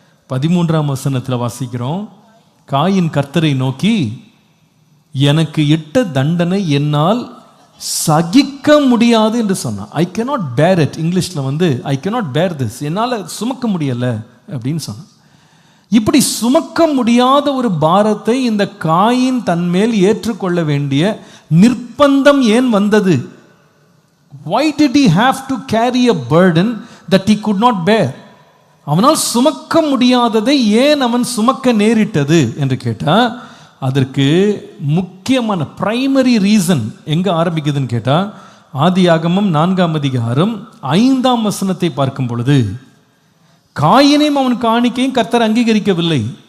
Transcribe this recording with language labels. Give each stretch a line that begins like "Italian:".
Tamil: 13ஆம் வசனத்தில் வாசிக்கிறோம், காயின் கர்த்தரை நோக்கி, எனக்கு இட்ட தண்டனை என்னால் சகிக்க முடியாது என்று சொன்னான்.
English: I cannot bear it.
Tamil: இங்கிலீஷ்ல
English: I cannot bear this,
Tamil: என்னால் சுமக்க முடியல அப்படின்னு சொன்னான். இப்படி சுமக்க முடியாத ஒரு பாரத்தை இந்த காயின் தன்மேல் ஏற்றுக்கொள்ள வேண்டிய நிர்பந்தம் ஏன் வந்தது?
English: Why did he have to carry a burden that he could not bear?
Tamil: அவனால் சுமக்க முடியாததை ஏன் அவன் சுமக்க நேரிட்டது என்று கேட்டா, அதற்கு முக்கியமான பிரைமரி ரீசன் எங்க ஆரம்பிக்குதுன்னு கேட்டா, ஆதியாகமம் 4ஆம் அதிகாரம் 5ஆம் வசனத்தை பார்க்கும் பொழுது, காயினையும் அவன் காணிக்கையும் கர்த்தர் அங்கீகரிக்கவில்லை.